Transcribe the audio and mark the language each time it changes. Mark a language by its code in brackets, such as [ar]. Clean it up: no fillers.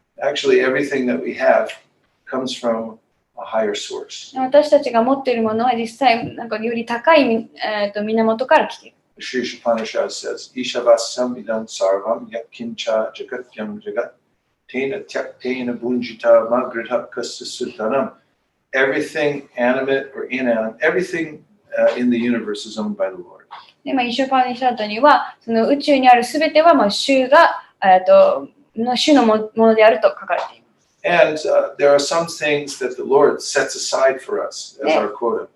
[en] Actually, everything that we have comes from a higher source. [ja] 私たちが持っているものは実際、より高い、源から来ている。 [en] Sri Upanishad says, [sa] Ishavasam idam sarvam yatkincha jagatyam jagat tena tyaktena bunjita magridha kasasutanam. [en] Everything animate or inanimate, everything in the universe is owned by the Lord. [ja] で、イシュパニシャッドには、その宇宙にあるすべては主が、主のものであると書かれています。 [en] And there are some things that the Lord sets aside for us as our quota.